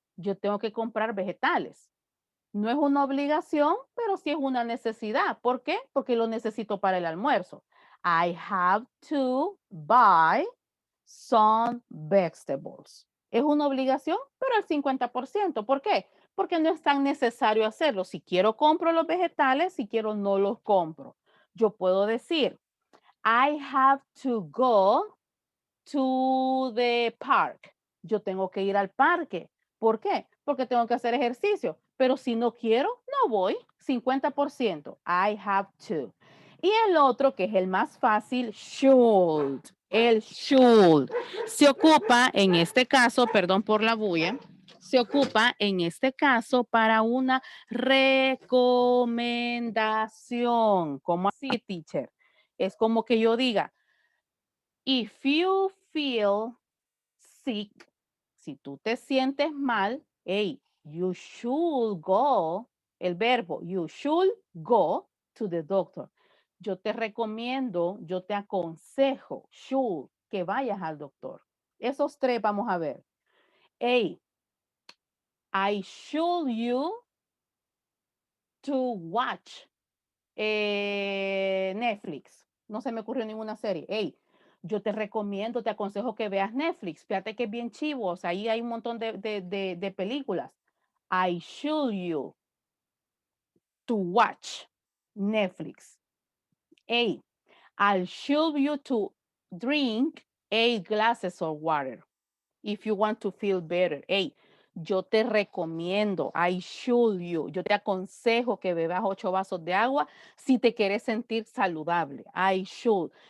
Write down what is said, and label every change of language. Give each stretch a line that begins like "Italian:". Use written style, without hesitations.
Spanish: Yo tengo que comprar vegetales. No es una obligación, pero sí es una necesidad. ¿Por qué? Porque lo necesito para el almuerzo.
English: I have to buy some vegetables.
Spanish: Es una obligación, pero al 50%. ¿Por qué? Porque no es tan necesario hacerlo. Si quiero, compro los vegetales. Si quiero, no los compro. Yo puedo decir,
English: I have to go to the park.
Spanish: Yo tengo que ir al parque. ¿Por qué? Porque tengo que hacer ejercicio. Pero si no quiero, no voy. 50%.
English: I have to.
Spanish: Y el otro, que es el más fácil, should. El should. Se ocupa en este caso, perdón por la bulla, se ocupa en este caso para una recomendación. ¿Cómo así, teacher? Es como que yo diga,
English: if you feel sick,
Spanish: si tú te sientes mal,
English: hey, you should go,
Spanish: el verbo,
English: you should go to the doctor.
Spanish: Yo te recomiendo, yo te aconsejo, should, que vayas al doctor. Esos 3 vamos a ver.
English: Hey, I should you to watch Netflix.
Spanish: No se me ocurrió ninguna serie. Hey, yo te recomiendo, te aconsejo que veas Netflix. Fíjate que es bien chivo. O sea, ahí hay un montón de películas.
English: I should you to watch Netflix. Hey, I should you to drink 8 glasses of water if you want to feel better.
Spanish: Hey, yo te recomiendo,
English: I should you,
Spanish: yo te aconsejo que bebas 8 vasos de agua si te quieres sentir saludable.
English: I should.